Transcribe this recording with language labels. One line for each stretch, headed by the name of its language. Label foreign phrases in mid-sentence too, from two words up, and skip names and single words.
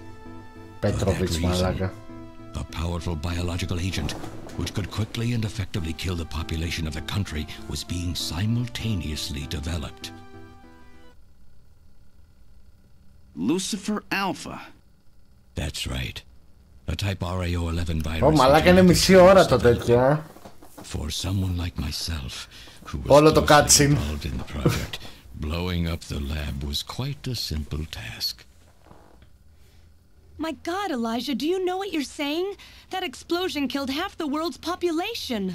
English: For that reason, a powerful biological agent, which could quickly and effectively kill the population of the country, was being simultaneously developed. Lucifer Alpha. That's right. A type RAO11 virus.
Greek: Oh, μαλάκα είναι μισή ώρα το τέτοιο.
English: For someone like myself, who was closely involved in the project, blowing up the lab was quite a simple task. My God, Elijah, do you know what you're saying? That explosion killed half the world's population.